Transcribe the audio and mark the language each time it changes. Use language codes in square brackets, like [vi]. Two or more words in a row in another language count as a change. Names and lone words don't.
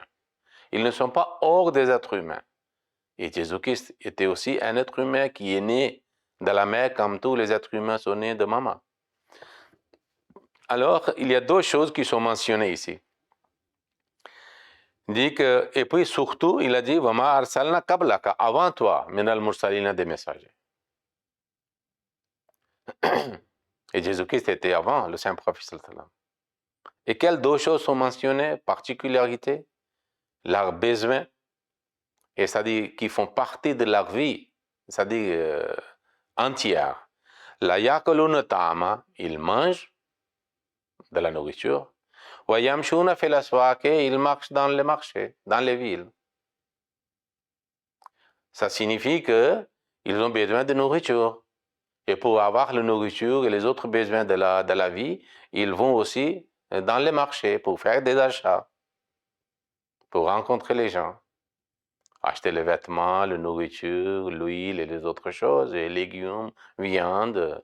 [fr] Ils ne sont pas hors des êtres humains. Et Jésus-Christ était aussi un être humain qui est né de la mère comme tous les êtres humains sont nés de maman. Alors, il y a deux choses qui sont mentionnées ici. Il dit que, et puis surtout, il a dit, [ar] وما أرسلنا قبلك, [fr] avant toi, [ar] من المرسلين [fr] des messagers. Et Jésus-Christ était avant le saint prophète sallallahu. Et quelles deux choses sont mentionnées? Particularité, leurs besoins, et c'est-à-dire qui font partie de leur vie, c'est-à-dire entière. [ar] ليأكلون الطعام, [fr] ils mangent de la nourriture. [ar] ويمشون في الأسواق, [fr] ils marchent dans les marchés, dans les villes. Ça signifie qu'ils ont besoin de nourriture. Et pour avoir la nourriture et les autres besoins de la vie, ils vont aussi dans les marchés pour faire des achats, pour rencontrer les gens, acheter les vêtements, la nourriture, l'huile et les autres choses, et légumes, viande.